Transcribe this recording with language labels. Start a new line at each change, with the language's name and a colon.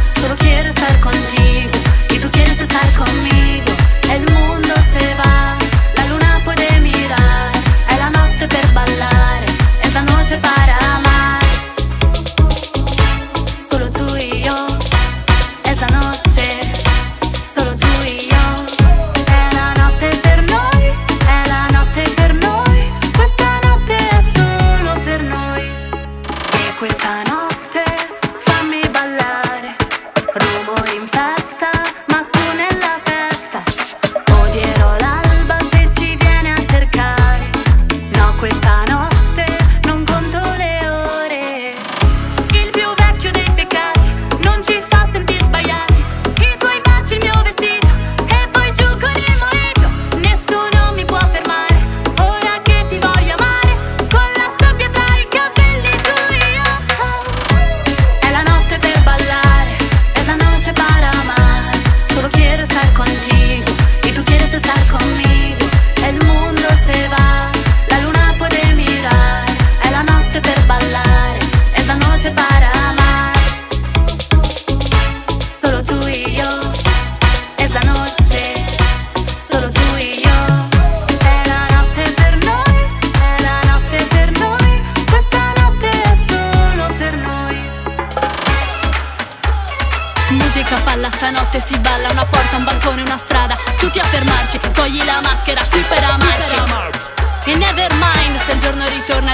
Spanish: Solo quiero estar contigo y tú quieres estar conmigo. El mundo se va, la luna puede mirar.
Italian: È la notte per ballare,
Spanish: es la noche para amar. Solo tú y yo, es la noche, solo tú y yo.
Italian: È la notte per noi, è la notte per noi. Questa notte è solo per noi. E questa notte fammi ballare. Rumori in festa, ma tu nella testa. Odierò l'alba se ci viene a cercare. No, questa notte non conto le ore. Il più vecchio dei peccati non ci fa sentire sbagliati. I tuoi baci, il mio vestito e poi giù con il mojito. Nessuno mi può fermare, ora che ti voglio amare. Con la sabbia tra i capelli tu e io. È la notte per ballare,
Spanish: es la noche para amar. Solo quiero estar contigo y tú quieres estar conmigo. El mundo se va, la luna puede mirar.
Italian: È la notte per ballare,
Spanish: es la noche para amar. Solo tú y yo, es la noche, solo tú y yo.
Italian: È la notte per noi, è la notte per noi. Questa notte è solo per noi. Musica palla, stanotte si balla. Una porta, un balcone, una strada. Tutti a fermarci, togli la maschera qui per amarci. E
English: never mind
Italian: se il giorno ritorna.